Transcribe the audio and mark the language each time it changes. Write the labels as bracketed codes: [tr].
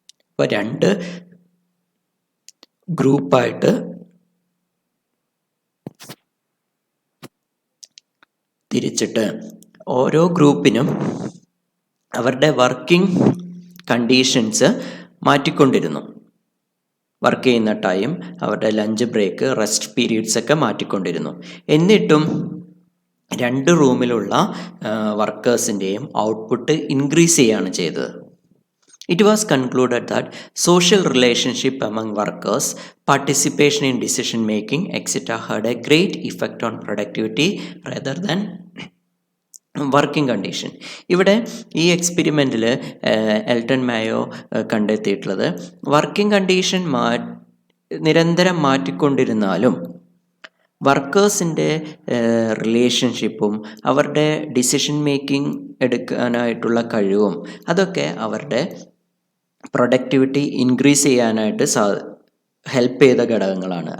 [ml] ഇപ്പോൾ 2 ഗ്രൂപ്പായിട്ട് തിരിച്ചിട്ട് ഓരോ ഗ്രൂപ്പിനും അവരുടെ വർക്കിംഗ് കണ്ടീഷൻസ് മാറ്റിക്കൊണ്ടിരുന്നു. വർക്ക് ചെയ്യുന്ന ടൈം, അവരുടെ ലഞ്ച് ബ്രേക്ക്, റെസ്റ്റ് പീരീഡ്സ് ഒക്കെ മാറ്റിക്കൊണ്ടിരുന്നു. എന്നിട്ടും 2 റൂമിലുള്ള വർക്കേഴ്സിൻ്റെയും ഔട്ട്പുട്ട് ഇൻക്രീസ് ചെയ്യുകയാണ് ചെയ്തത്. [en] It was concluded that social relationship among workers, participation in decision making, etc. had a great effect on productivity rather than working condition. [ml] ഇവിടെ ഈ എക്സ്പെരിമെൻറ്റിൽ Elton മായോ കണ്ടെത്തിയിട്ടുള്ളത് working condition നിരന്തരം മാറ്റിക്കൊണ്ടിരുന്നാലും വർക്കേഴ്സിൻ്റെ റിലേഷൻഷിപ്പും അവരുടെ decision making എടുക്കാനായിട്ടുള്ള കഴിവും അതൊക്കെ അവരുടെ പ്രൊഡക്ടിവിറ്റി ഇൻക്രീസ് ചെയ്യാനായിട്ട് ഹെൽപ്പ് ചെയ്ത ഘടകങ്ങളാണ്.